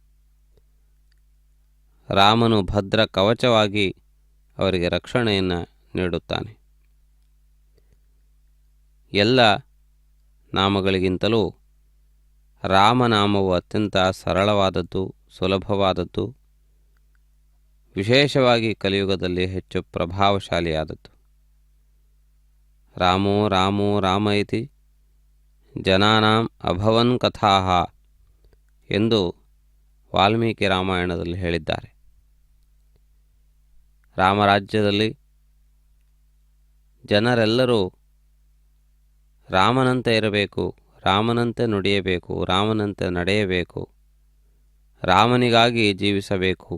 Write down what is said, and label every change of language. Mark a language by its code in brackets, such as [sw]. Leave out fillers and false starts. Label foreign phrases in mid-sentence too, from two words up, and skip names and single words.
[kn] ರಾಮನು ಭದ್ರ ಕವಚವಾಗಿ ಅವರಿಗೆ ರಕ್ಷಣೆಯನ್ನು ನೀಡುತ್ತಾನೆ. ಎಲ್ಲ ನಾಮಗಳಿಗಿಂತಲೂ ರಾಮನಾಮವು ಅತ್ಯಂತ ಸರಳವಾದದ್ದು, ಸುಲಭವಾದದ್ದು, ವಿಶೇಷವಾಗಿ ಕಲಿಯುಗದಲ್ಲಿ ಹೆಚ್ಚು ಪ್ರಭಾವಶಾಲಿಯಾದದ್ದು. [sa] ರಾಮೋ ರಾಮೋ ರಾಮ ಇತಿ ಜನಾನಾಂ ಅಭವನ್ ಕಥಾಃ [kn] ಎಂದು ವಾಲ್ಮೀಕಿ ರಾಮಾಯಣದಲ್ಲಿ ಹೇಳಿದ್ದಾರೆ. ರಾಮರಾಜ್ಯದಲ್ಲಿ ಜನರೆಲ್ಲರೂ ರಾಮನಂತೆ ಇರಬೇಕು, ರಾಮನಂತೆ ನುಡಿಯಬೇಕು, ರಾಮನಂತೆ ನಡೆಯಬೇಕು, ರಾಮನಿಗಾಗಿ ಜೀವಿಸಬೇಕು.